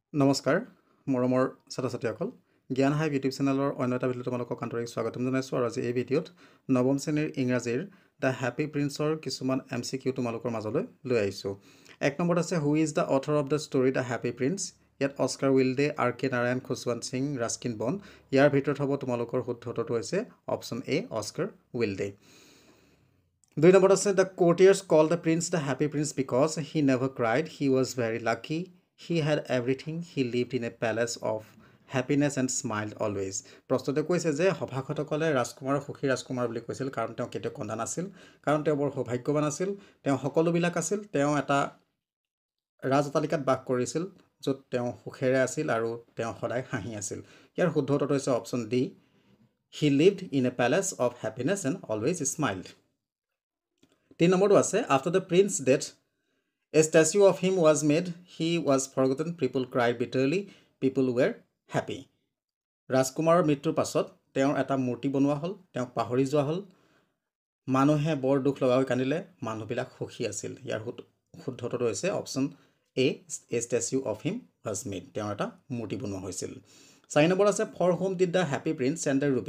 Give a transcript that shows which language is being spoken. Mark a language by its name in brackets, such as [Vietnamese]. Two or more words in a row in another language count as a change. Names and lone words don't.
[Assamese] নমস্কাৰ মৰমৰ ছাত্ৰ-ছাত্ৰীসকল জ্ঞান হাইভ ইউটিউব চেনেলৰ অন্য এটা ভিডিঅ'ত তোমালোকক আন্তৰিক স্বাগতম জনাইছোঁ আৰু আজি এই ভিডিঅ'ত নৱম শ্ৰেণীৰ ইংৰাজীৰ দ্য হেপী প্ৰিন্সৰ কিছুমান MCQ তোমালোকৰ মাজলৈ লৈ আহিছোঁ। এক নম্বৰত আছে [English] who is the author of the story দ্য হেপী প্ৰিন্স। [Assamese] ইয়াত অস্কাৰ উইল্ডে R.K. নাৰায়ণ খুশৱন্ত সিং ৰাস্কিন বণ্ড। ইয়াৰ ভিতৰত হ'ব তোমালোকৰ শুদ্ধ উত্তৰটো হৈছে অপশ্যন এ অস্কাৰ উইল্ডে। [English] 2 [Assamese] নম্বৰত আছে [English] দ্য courtiers called the prince the happy prince because he never cried, he was very lucky, he had everything, he lived in a palace of happiness and smiled always. [Assamese] প্ৰশ্নতে কৈছে যে সভাসদসকলে ৰাজকুমাৰক সুখী ৰাজকুমাৰ বুলি কৈছিল কাৰণ তেওঁ কেতিয়াও কন্দা নাছিল, কাৰণ তেওঁ বৰ সৌভাগ্যৱান আছিল, তেওঁ সকলোবিলাক আছিল, তেওঁ এটা ৰাজ অট্টালিকাত বাস কৰিছিল য'ত তেওঁ সুখেৰে আছিল আৰু তেওঁ সদায় হাঁহি আছিল। ইয়াৰ শুদ্ধ উত্তৰটো হৈছে [English] অপশ্যন ডি he lived in a palace of happiness and always smiled. 3 [Assamese] নম্বৰটো আছে [English] after the prince's death a statue of him was made, he was forgotten, people cried bitterly, people were happy. [Assamese] ৰাজকুমাৰৰ মৃত্যুৰ পাছত তেওঁৰ এটা মূৰ্তি বনোৱা হ'ল, তেওঁক পাহৰি যোৱা হ'ল, মানুহে বৰ দুখ লগাকৈ কান্দিলে, মানুহবিলাক সুখী আছিল। ইয়াৰ শুদ্ধ উত্তৰটো হৈছে অপশ্যন এ [English] statue of him was made, [Assamese] তেওঁৰ এটা মূৰ্তি বনোৱা হৈছিল। [English] 4 [Assamese] নম্বৰ আছে [English] for whom did দ্য হেপী প্ৰিন্স send the ruby.